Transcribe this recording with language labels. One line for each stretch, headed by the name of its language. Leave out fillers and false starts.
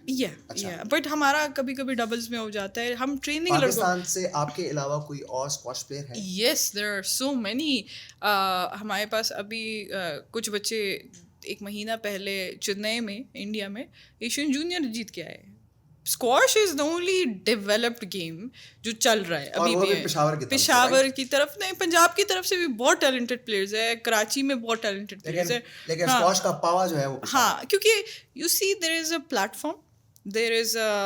English: Yeah, but
Urdu: ہمارا کبھی کبھی ڈبلز میں ہو جاتا ہے. ہم ٹریننگ پاکستان سے آپ کے علاوہ کوئی اور اسکواش پلیئر ہے؟
English: Yes, there are so many.
Urdu: ہمارے پاس ابھی کچھ بچے ایک مہینہ پہلے چنئی میں انڈیا میں ایشین جونیئر جیت کے آئے.
English: squash is the only developed game
Urdu: جو چل رہا ہے ابھی بھی. پشاور کی طرف نہیں, پنجاب کی طرف سے بھی بہت ٹیلنٹڈ پلیئرز ہیں, کراچی میں بہت ٹیلنٹڈ پلیئرز ہیں. لیکن اسکواش کا پاور جو ہے وہ, ہاں, کیونکہ
English: you see there is a platform, there is